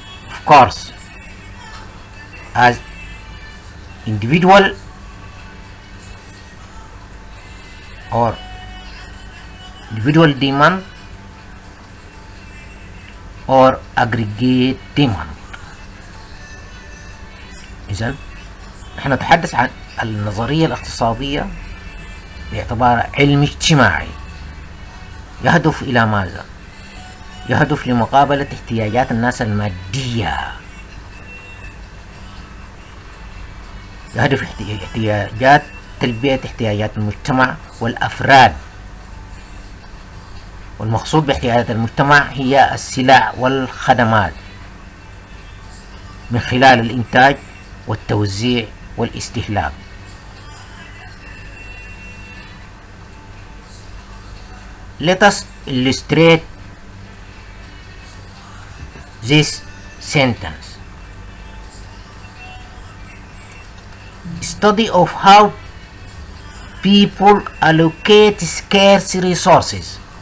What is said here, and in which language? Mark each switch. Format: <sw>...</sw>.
<en>Of course, as individual or individual demand or aggregate demand.</en> <ar>إذن نحن نتحدث عن النظرية الاقتصادية باعتبارها علم اجتماعي يهدف إلى ماذا؟ يهدف لمقابلة احتياجات الناس المادية، يهدف احتياجات تلبية احتياجات المجتمع والأفراد. والمقصود باحتياجات المجتمع هي السلع والخدمات من خلال الإنتاج والتوزيع والاستهلاك.</ar> <en>Let us illustrate this sentence. Study of how people allocate scarce resources.</en>